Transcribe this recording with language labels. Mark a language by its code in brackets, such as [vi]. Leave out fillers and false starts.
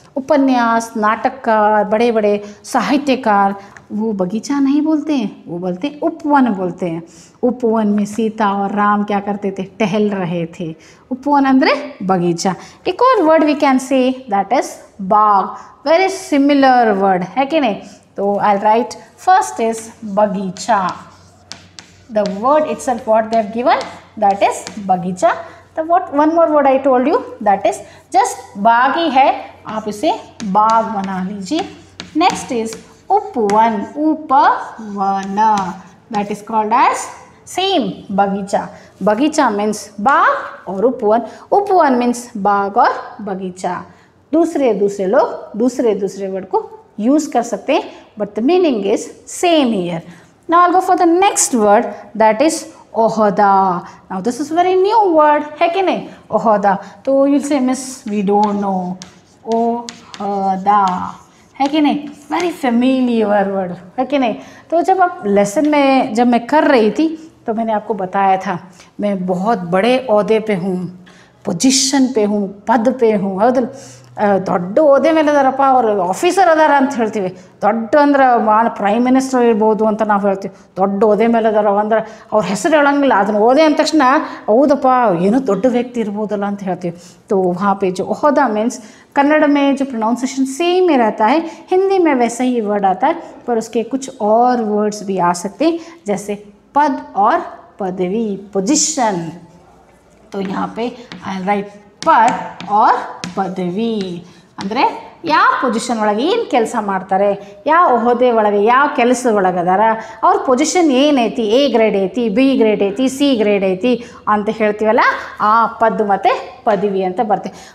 [hi] उपन्यास, नाटककार, बड़े बड़े साहित्यकार वो बगीचा नहीं बोलते हैं, वो बोलते हैं उपवन बोलते हैं. उपवन में सीता और राम क्या करते थे, टहल रहे थे. उपवन अंदर बगीचा. एक और word [en] We can say that is बाग. Very similar word, है कि नहीं. तो आई राइट फर्स्ट इज बगीचा. The word itself what they have given, that is बगीचा. तो what one more word I told you, that is just बाग ही है, [hi] आप इसे बाग बना लीजिए. [en] Next is उपवन. उपवन, that is called as same बगीचा. [hi] बगीचा मीन्स बाग और उपवन. उपवन मीन्स बाग और बगीचा. दूसरे लोग दूसरे वर्ड को यूज़ कर सकते हैं, [en] But the meaning is same here. Now I'll go for the next word, that is ओहदा. Now this is very new word, [hi] है कि नहीं. [en] ओहदा, तो you'll say miss we don't know. ओहदा, है कि नहीं, वेरी फेमिलियर वर्ड, है कि नहीं. [hi] तो जब आप लेसन में जब मैं कर रही थी तो मैंने आपको बताया था मैं बहुत बड़े ओहदे पे हूँ, पोजिशन पे हूँ, पद पे हूँ. [kn] ಹೌದಲ್ಲ, ದೊಡ್ಡ ಓದೆ ಮೇಲೆ ಅದಾರಪ್ಪ ಅವರು, ಆಫೀಸರ್ ಅದಾರ ಅಂತ ಹೇಳ್ತೀವಿ. ದೊಡ್ಡ ಅಂದ್ರೆ ಪ್ರೈಮ್ ಮಿನಿಸ್ಟರ್ ಇರ್ಬೋದು ಅಂತ ನಾವು ಹೇಳ್ತೀವಿ. ದೊಡ್ಡ ಓದೆ ಮೇಲೆ ಅದಾರ ಅಂದ್ರೆ ಅವ್ರ ಹೆಸರು ಹೇಳಂಗಿಲ್ಲ, ಅದನ್ನು ಓದೆ ಅಂದ ತಕ್ಷಣ ಹೌದಪ್ಪ ಏನೋ ದೊಡ್ಡ ವ್ಯಕ್ತಿ ಇರ್ಬೋದಲ್ಲ ಅಂತ ಹೇಳ್ತೀವಿ. [hi] तो वहाँ पे जो ओहदा मीन्स कन्नड़ में जो प्रोनाउंसिएशन सेम ही रहता है, हिंदी में वैसा ही वर्ड आता है, पर उसके कुछ और वर्ड्स भी आ सकते हैं जैसे पद और पदवी, पोजिशन. [kn] तो यहाँ पे [en] आई राइट [kn] ಪದ್ ಆರ್ ಪದವಿ ಅಂದರೆ ಯಾವ ಪೊಸಿಷನ್ ಒಳಗೆ ಏನು ಕೆಲಸ ಮಾಡ್ತಾರೆ, ಯಾವ ಹುದ್ದೆ ಒಳಗೆ ಯಾವ ಕೆಲಸದ ಒಳಗೆ ಅದಾರ, ಅವ್ರ ಪೊಸಿಷನ್ ಏನೈತಿ, ಎ ಗ್ರೇಡ್ ಐತಿ, ಬಿ ಗ್ರೇಡ್ ಐತಿ, ಸಿ ಗ್ರೇಡ್ ಐತಿ ಅಂತ ಹೇಳ್ತೀವಲ್ಲ, ಆ ಪದ್ ಮತ್ತು ಪದವಿ ಅಂತ ಬರ್ತೀವಿ.